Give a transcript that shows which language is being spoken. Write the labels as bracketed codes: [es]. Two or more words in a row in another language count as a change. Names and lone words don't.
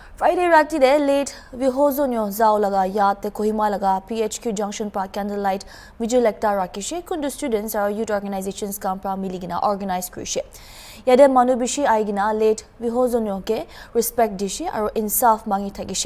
[nag] Friday rati de late Vihozhonu zao laga yat the Kohima laga PHQ Junction Park [en] Candlelight Vigil [nag] rakishe kundu students are [en] youth organizations [nag] kampra miligina organized krishe. Yade manubishi aigina late Vihozhonu ke respect dishi aro insaf mangi thagishe.